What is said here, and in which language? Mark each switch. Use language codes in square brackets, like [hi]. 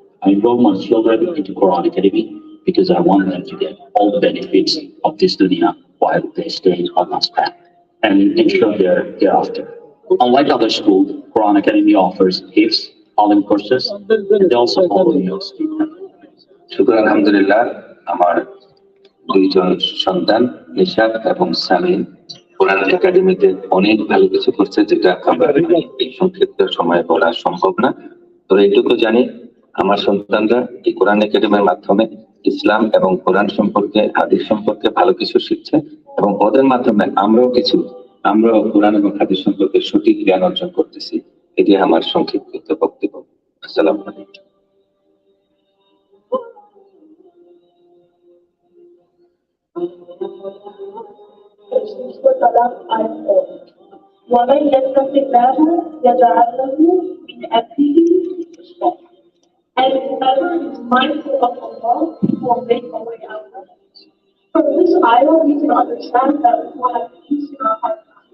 [en] I enrolled my children into Quran Academy because I want them to get all the benefits of this dunya while they stay in Allah's path and ensure their hereafter. Unlike other schools, Quran Academy offers hifz, alim courses, and they also follow your student. [bn] শুকর আলহামদুলিল্লাহ আমার দুইজন সন্তান নিশাদ এবং সামিন কোরআন একাডেমিতে অনেক ভালো কিছু করছে, যেটা আমরা এই সংক্ষিপ্ত সময়ে বলা সম্ভব না। তো এইটুকু জানি, আমার সন্তানরা এই কোরআন একাডেমির মাধ্যমে ইসলাম এবং কোরআন সম্পর্কে, হাদিস সম্পর্কে ভালো কিছু শিখছে এবং ওদের মাধ্যমে আমরাও কোরআন এবং হাদিস সম্পর্কে সঠিক জ্ঞান অর্জন করতেছি। এটি আমার সংক্ষিপ্ত বক্তব্য। আসসালামু আলাইকুম। [ar] ومن يتق الله يجعل له من أمره يسرا. [en] And whoever is mindful of Allah will make a way out of it. From this ayah, we can understand that we will have peace in our hearts.